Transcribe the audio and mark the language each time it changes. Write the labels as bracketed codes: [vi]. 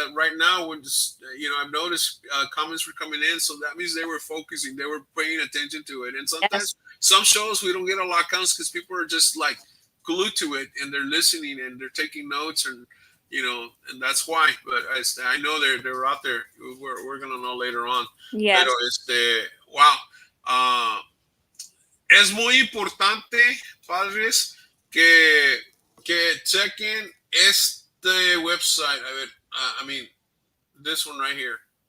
[en] Right now, when I've noticed comments were coming in, so that means they were focusing, they were paying attention to it. And sometimes some shows we don't get a lot of comments because people are just like glued to it and they're listening and they're taking notes, and and that's why. But I know they're out there. We're gonna know later on. Yes. [es] Pero wow. Es muy importante, padres, que chequen este website. A ver, [en] I mean, this one right here.